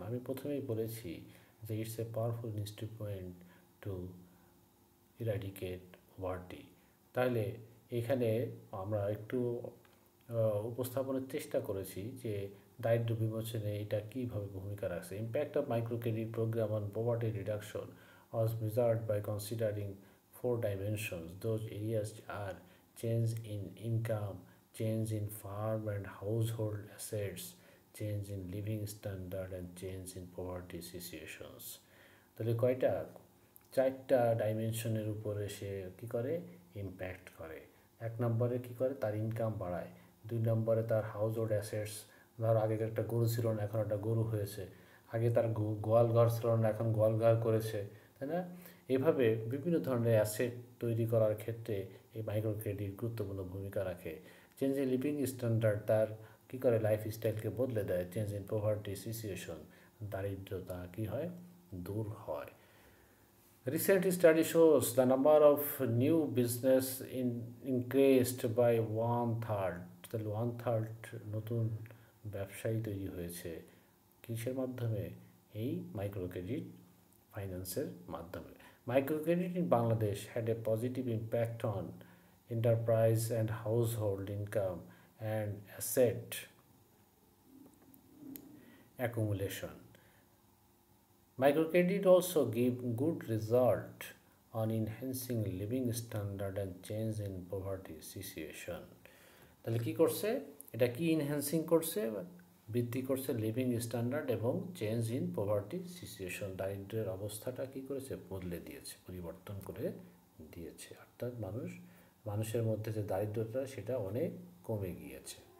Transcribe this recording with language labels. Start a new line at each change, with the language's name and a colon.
Bangla: আমি প্রথমেই বলেছি যে
English: It's a powerful instrument to eradicate poverty.
Bangla: তাহলে এখানে আমরা একটু উপস্থাপনের চেষ্টা করেছি যে দারিদ্র্য বিমোচনে এটা কীভাবে ভূমিকা রাখছে.
English: Impact of microcredit program on poverty reduction was measured by considering 4 dimensions. Those areas are change in income, change in farm and household assets, change in living standard and change in poverty situations.
Bangla: তাহলে কয়টা? 4টা ডাইমেনশনের উপরে সে কী করে? Impact করে. 1 নম্বরে কী করে? তার ইনকাম বাড়ায়. 2 নম্বরে তার হাউস হোল্ড অ্যাসেটস, ধর আগে একটা গরু ছিল না, এখন একটা গরু হয়েছে. আগে তার গোয়াল ঘর ছিল না, এখন গোয়াল ঘর করেছে, তাই না? এভাবে বিভিন্ন ধরনের অ্যাসেট তৈরি করার ক্ষেত্রে এই মাইক্রো ক্রেডিট গুরুত্বপূর্ণ ভূমিকা রাখে।
English: change in living standard
Bangla: তার কী করে লাইফস্টাইলকে বদলে দেয়।
English: change in poverty situation
Bangla: দারিদ্রতা কী হয় দূর হয়।
English: Recent study shows the number of new business increased by 1/3
Bangla: তাহলে 1/3 নতুন ব্যবসায়ী তৈরি হয়েছে কিসের মাধ্যমে এই মাইক্রো ক্রেডিট ফাইন্যান্সের মাধ্যমে।
English: Micro credit in Bangladesh had a positive impact on enterprise and household income and asset accumulation. Microcredit also give good result on enhancing living standard and change in poverty situation.
Bangla: তাহলে কি করছে এটা কি enhancing করছে বৃদ্ধি করছে লিভিং স্ট্যান্ডার্ড এবং
English: change in poverty situation
Bangla: দারিদ্র্যের অবস্থাটা কি করেছে বদলে দিয়েছে পরিবর্তন করে দিয়েছে অর্থাৎ মানুষের মধ্যে যে দারিদ্রতা সেটা অনেক কমে গিয়েছে।